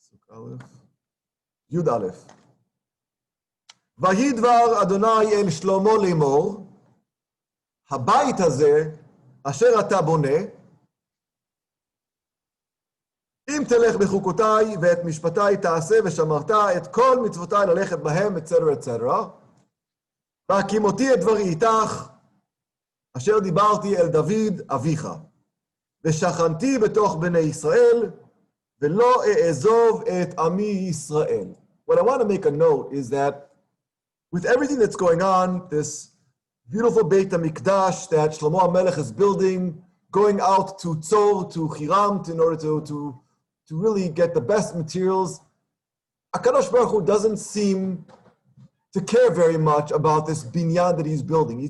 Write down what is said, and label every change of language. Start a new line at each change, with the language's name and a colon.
Hebrew: Pasuk Aleph. Yud Aleph. Vayhi dvar Adonai el Shlomo lemor, habayit hazeh asher ata boneh, אם תלך בחוקותיי ואת משפטיי תעשה ושמרת את כל מצוותיי ללכת בהם, etc.
English: etc.
Hebrew: והקימותי את דברי איתך, אשר דיברתי אל דוד אביך, ושכנתי בתוך בני ישראל, ולא אעזוב את עמי ישראל.
English: What I want to make a note is that with everything that's going on, this beautiful Beit HaMikdash that Shlomo HaMelech is building, going out to Tzor, to Hiram, in order to really get the best materials, HaKadosh Baruch Hu doesn't seem to care very much about this binyan that he's building.